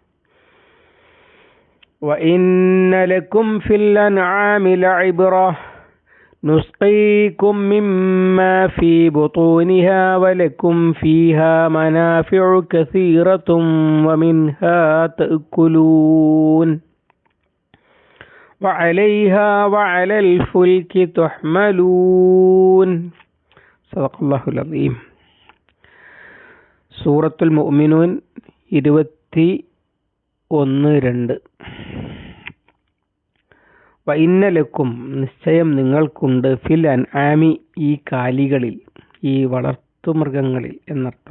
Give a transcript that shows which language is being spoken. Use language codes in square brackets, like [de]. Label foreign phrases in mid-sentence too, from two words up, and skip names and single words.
[ar] وإن لكم في الأنعام لعبرة نسقيكم مما في بطونها ولكم فيها منافع كثيرة ومنها تأكلون وعليها وعلى الفلك تحملون صدق الله العظيم. [ml] സൂറത്തുൽ മുഅ്മിനൂൻ 21-2. [ar] وإن لكم, [ml] നിശ്ചയം നിങ്ങൾക്കുണ്ട്, [ar] في الأنعام, [ml] ഈ കാലികളിൽ, ഈ വളർത്തുമൃഗങ്ങളിൽ എന്നർത്ഥം.